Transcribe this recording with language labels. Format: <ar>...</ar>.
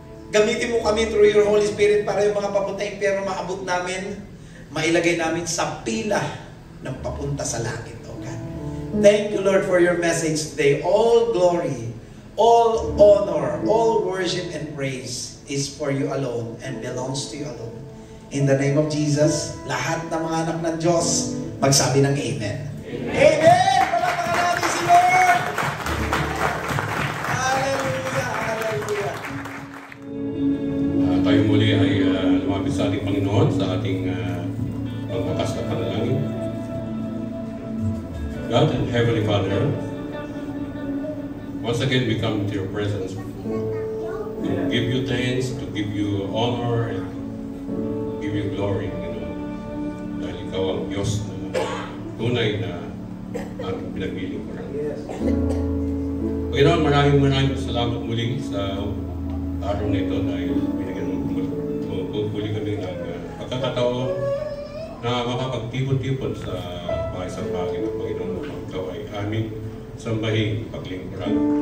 <tl>Gamitin mo kami</tl> <en>through your Holy Spirit</en> <tl>para yung mga papunta impyerno maabot namin, mailagay namin sa pila ng papunta sa langit, oh God.</tl> <en>Thank you, Lord, for your message today. All glory, all honor, all worship and praise is for you alone and belongs to you alone. In the name of Jesus,</en> <tl>lahat ng mga anak ng Diyos, magsabi ng Amen. Amen! Amen! Palakpakan natin si Lord! Hallelujah! Hallelujah! Tayo muli ay lumapit sa ating Panginoon sa ating pagwakas na panalangin.</tl> <en>God and Heavenly Father, once again we come to your presence to give you thanks, to give you honor, and give you glory,</en> <tl>dahil ikaw ang Diyos na tunay na aming pinaglilingkuran. Panginoon, maraming salamat muli sa araw na ito dahil binigyan mo muli kami ng pagkakataon na makapagtipon-tipon sa bahay sa bagay ng Panginoon upang ikaw ay aming sambahin paglingkuran.</tl>